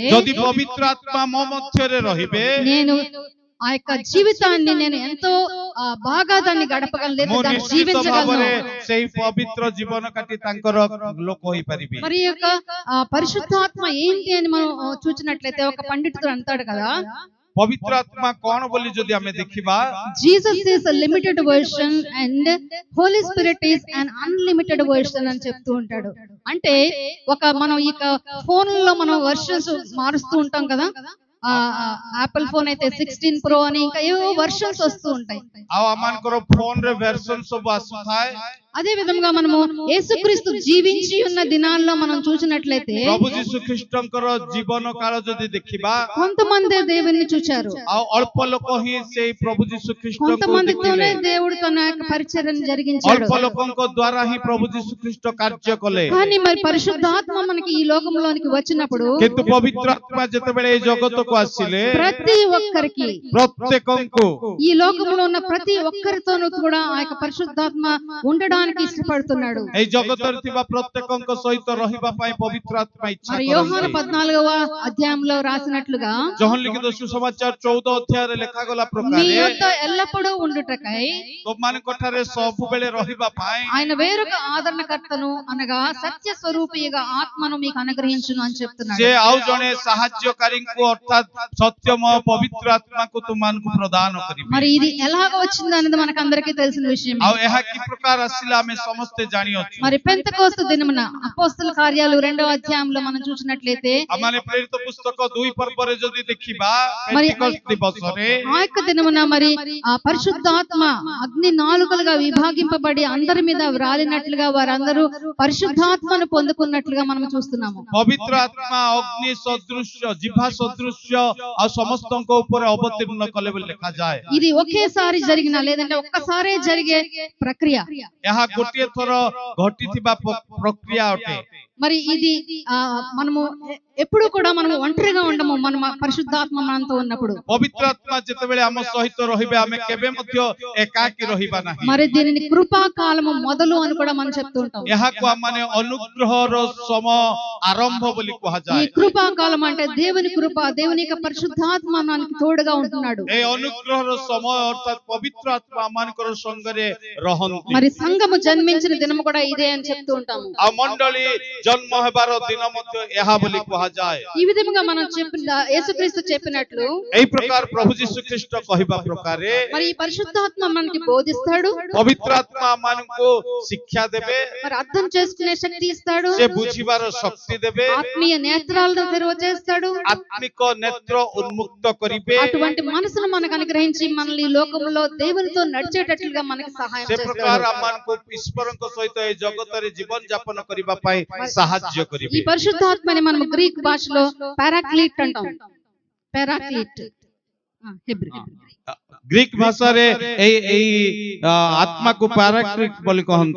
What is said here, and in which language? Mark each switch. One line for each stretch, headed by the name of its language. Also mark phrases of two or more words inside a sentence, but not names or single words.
Odia: ଯଦି ପବିତ୍ର ଆତ୍ମା ମୋ ମଧ୍ୟରେ ରହିବେ
Telugu: నేను ఆ యొక్క జీవితాన్ని నేను ఎంతో బాగా దాన్ని గడపగలను,
Odia: ମୁଁ
Telugu: దాన్ని
Odia: ନିଶ୍ଚିତ
Telugu: జీవించగలను.
Odia: ଭାବରେ ସେଇ ପବିତ୍ର ଜୀବନ କାଟି ତାଙ୍କର ଲୋକ ହୋଇପାରିବି।
Telugu: మరి ఈ యొక్క పరిశుద్ధాత్మ ఏంటి అని మనం చూసినట్లయితే ఒక పండితుడు అంటాడు కదా,
Odia: ପବିତ୍ର ଆତ୍ମା କଣ ବୋଲି ଯଦି ଆମେ ଦେଖିବା,
English: Jesus is a limited version and Holy Spirit is an unlimited version
Telugu: అని చెప్తూ ఉంటాడు. అంటే మనం ఈ ఫోన్లలో మనం వర్షన్స్ మారుస్తూ ఉంటాం కదా, యాపిల్ ఫోన్ అయితే 16 Pro అని ఇంకా ఏవో వర్షన్స్ వస్తూ ఉంటాయి.
Odia: ଆଉ ଆମମାନଙ୍କର ଫୋନ୍ ରେ ଭେର୍ସନ ସବୁ ଆସୁଥାଏ।
Telugu: అదే విధంగా మనము యేసుక్రీస్తు జీవించి ఉన్న దినాల్లో మనం చూసినట్లయితే
Odia: ପ୍ରଭୁ ଯୀଶୁ ଖ୍ରୀଷ୍ଟଙ୍କର ଜୀବନ କାଳ ଯଦି ଦେଖିବା,
Telugu: కొంతమంది దేవుని చూచారు,
Odia: ଆଉ ଅଳ୍ପ ଲୋକ ହିଁ ସେଇ ପ୍ରଭୁ ଯୀଶୁ ଖ୍ରୀଷ୍ଟଙ୍କୁ
Telugu: కొంతమందితోనే
Odia: ଦେଖିଲେ।
Telugu: దేవుడు తన యొక్క పరిచర్యను జరిగించాడు.
Odia: ଅଳ୍ପ ଲୋକଙ୍କ ଦ୍ୱାରା ହିଁ ପ୍ରଭୁ ଯୀଶୁ ଖ୍ରୀଷ୍ଟ କାର୍ଯ୍ୟ କଲେ।
Telugu: కానీ మరి పరిశుద్ధాత్మ మనకి ఈ లోకంలోనికి వచ్చినప్పుడు
Odia: କିନ୍ତୁ ପବିତ୍ର ଆତ୍ମା ଯେତେବେଳେ এই ଜଗତକୁ ଆସିଲେ
Telugu: ప్రతి ఒక్కరికి
Odia: ପ୍ରତ୍ୟେକଙ୍କୁ
Telugu: ఈ లోకంలో ఉన్న ప్రతి ఒక్కరితోనూ కూడా ఆ యొక్క పరిశుద్ధాత్మ ఉండడానికి ఉండడానికి ఇష్టపడుతున్నాడు.
Odia: এই জগତରେ ଥିବା ପ୍ରତ୍ୟେକଙ୍କ ସହିତ ରହିବା ପାଇଁ ପବିତ୍ର ଆତ୍ମା ଇଚ୍ଛା
Telugu: మరి యోహాను
Odia: କରନ୍ତି।
Telugu: 14వ అధ్యాయంలో రాసినట్లుగా
Odia: ଯୋହନ ଲିଖିତ ସୁସମାଚାର 14 ଅଧ୍ୟାୟରେ ଲେଖାଗଲା
Telugu: మీ
Odia: ପ୍ରକାରେ
Telugu: యొద్ద ఎల్లప్పుడూ ఉండుటకై
Odia: ତମମାନଙ୍କ ଠାରେ ସବୁବେଳେ ରହିବା ପାଇଁ
Telugu: ఆయన వేరొక ఆదరణకర్తను అనగా సత్య స్వరూపిగా ఆత్మను మీకు అనుగ్రహించును అని చెప్తున్నాడు.
Odia: ସେ ଆଉ ଜଣେ ସାହାଯ୍ୟକାରୀଙ୍କୁ ଅର୍ଥାତ୍ ସତ୍ୟମୟ ପବିତ୍ର ଆତ୍ମାକୁ ତୁମମାନଙ୍କୁ ପ୍ରଦାନ କରିବେ।
Telugu: మరి ఇది ఎలాగ వచ్చింది అనేది మనకు అందరికీ తెలిసిన విషయం.
Odia: ଆଉ ଏହା କି ପ୍ରକାର ଆସିଲା ଆମେ ସମସ୍ତେ ଜାଣିଅଛୁ।
Telugu: మరి పెంతెకోస్తు దినమున అపోస్తల కార్యాలు 2వ అధ్యాయంలో మనం చూసినట్లయితే
Odia: ଆମମାନେ ପ୍ରେରିତ పుస్తକ 2 ପର୍ବରେ ଯଦି ଦେଖିବା పెంటెకోస్తు ଦିବସରେ
Telugu: ఆ యొక్క దినమున మరి ఆ పరిశుద్ధాత్మ అగ్ని నాలుకలుగా విభాగింపబడి అందరి మీద వ్రాలినట్లుగా వారందరూ పరిశుద్ధాత్మను పొందుకున్నట్లుగా మనం చూస్తున్నాము.
Odia: ପବିତ୍ର ଆତ୍ମା ଅଗ୍ନି ସଦୃଶ୍ୟ ଜିଭା ସଦୃଶ୍ୟ ଆଉ ସମସ୍ତଙ୍କ ଉପରେ ଅବତୀର୍ଣ୍ଣ କଲେ ବୋଲି ଲେଖାଯାଏ।
Telugu: ఇది ఒకేసారి జరిగిన లేదంటే ఒక్కసారే జరిగే ప్రక్రియ.
Odia: ଏହା ଗୋଟିଏ ଥର ଘଟିଥିବା ପ୍ରକ୍ରିୟା ଅଟେ।
Telugu: మరి ఇది మనము ఎప్పుడు కూడా మనం ఒంటరిగా ఉండము. మన పరిశుద్ధాత్మ మనతో ఉన్నప్పుడు
Odia: ପବିତ୍ର ଆତ୍ମା ଯେତେବେଳେ ଆମ ସହିତ ରହିବେ ଆମେ କେବେ ମଧ୍ୟ ଏକାକୀ ରହିବା ନାହିଁ।
Telugu: మరి దీనిని కృపా కాలము మొదలు అని కూడా మనం చెప్తూ ఉంటాం.
Odia: ଏହାକୁ ଆମମାନେ ଅନୁଗ୍ରହର ସମୟ ଆରମ୍ଭ ବୋଲି
Telugu: ఈ
Odia: କୁହାଯାଏ।
Telugu: కృపా కాలం అంటే దేవుని కృప, దేవుని యొక్క పరిశుద్ధాత్మ మనకి తోడుగా ఉంటున్నాడు.
Odia: ଏ ଅନୁଗ୍ରହର ସମୟ ଅର୍ଥାତ୍ ପବିତ୍ର ଆତ୍ମା ଆମମାନଙ୍କର ସଙ୍ଗରେ ରହନ୍ତି।
Telugu: మరి సంఘము జన్మించిన దినము కూడా ఇదే అని చెప్తూ ఉంటాము.
Odia: ଆଉ ମଣ୍ଡଳୀ ଜନ୍ମ ହେବାର ଦିନ ମଧ୍ୟ ଏହା ବୋଲି କୁହାଯାଏ।
Telugu: ఈ విధంగా మనం చెప్పిన యేసుక్రీస్తు చెప్పినట్లు
Odia: ଏହି ପ୍ରକାର ପ୍ରଭୁ ଯୀଶୁ ଖ୍ରୀଷ୍ଟ କହିବା ପ୍ରକାରେ
Telugu: మరి ఈ పరిశుద్ధాత్మ మనకి బోధిస్తాడు,
Odia: ପବିତ୍ର ଆତ୍ମା ଆମମାନଙ୍କୁ ଶିକ୍ଷା ଦେବେ,
Telugu: మరి అర్థం చేసుకునే శక్తి ఇస్తాడు,
Odia: ସେ ବୁଝିବାର ଶକ୍ତି ଦେବେ,
Telugu: ఆత్మీయ నేత్రాలను తెరవ చేస్తాడు.
Odia: ଆତ୍ମିକ ନେତ୍ର ଉନ୍ମୁକ୍ତ କରିବେ।
Telugu: అటువంటి మనసును మనకు అనుగ్రహించి మనల్ని ఈ లోకంలో దేవునితో నడిచేటట్లుగా మనకి సహాయం
Odia: ସେ
Telugu: చేస్తాడు.
Odia: ପ୍ରକାର ଆମମାନଙ୍କୁ ଈଶ୍ୱରଙ୍କ ସହିତ ଏ ଜଗତରେ ଜୀବନ ଯାପନ କରିବା ପାଇଁ ସାହାଯ୍ୟ
Telugu: ఈ
Odia: କରିବେ।
Telugu: పరిశుద్ధాత్మని మనం గ్రీక్ భాషలో పారాక్లీట్ అంటాం. పారాక్లీట్ హెబ్రీ
Odia: ଗ୍ରୀକ ଭାଷାରେ ଏଇ ଆତ୍ମାକୁ ପାରାକ୍ଲିଟ୍ ବୋଲି କହନ୍ତି।